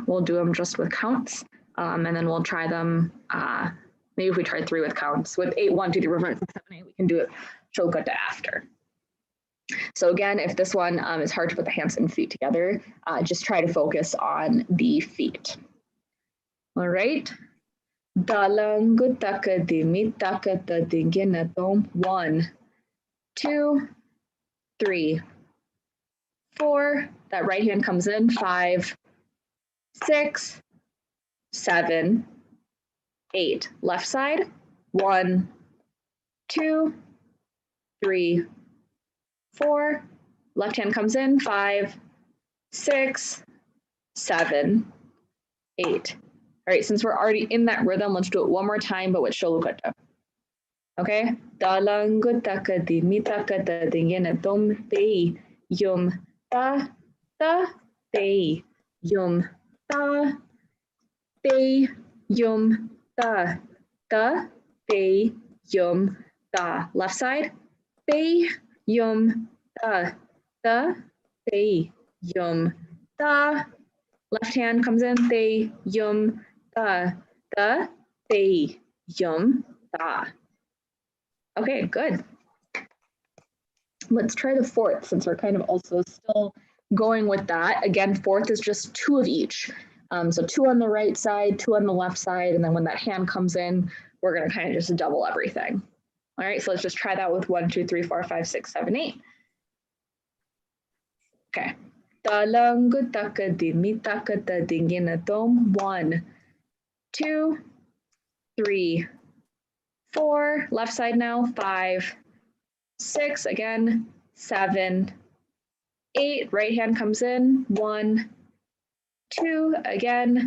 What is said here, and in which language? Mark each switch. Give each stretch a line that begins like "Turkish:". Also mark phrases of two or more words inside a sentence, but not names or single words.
English: We'll do them just with counts. And then we'll try them, maybe if we try 3 with counts. With 8, 1, 2, 3, 4, 5, 6, 7, 8, we can do it sholukuta after. So again, if this one is hard to put the hands and feet together, just try to focus on the feet. All right. Dalangutaka de mitakata de ginatom. 1, 2, 3, 4. That right hand comes in. 5, 6, 7, 8. Left side, 1, 2, 3, 4. Left hand comes in, 5, 6, 7, 8. All right, since we're already in that rhythm, let's do it one more time, but with Sholukata. Okay? Dalangu taka di mitaka da dingena dom dei yum da dei yum da dei yum da dei yum da. Left side, dei yum da dei yum da. Left hand comes in, dei yum da dei yum da. Okay, good. Let's try the fourth since we're kind of also still going with that. Again, fourth is just 2 of each. So 2 on the right side, 2 on the left side, and then when that hand comes in, we're going to kind of just double everything. All right, so let's just try that with 1, 2, 3, 4, 5, 6, 7, 8. Okay. Talangu taka dimi taka ta dingina dom. 1, 2, 3, 4. Left side now. 5, 6. Again. 7, 8. Right hand comes in. 1, 2. Again.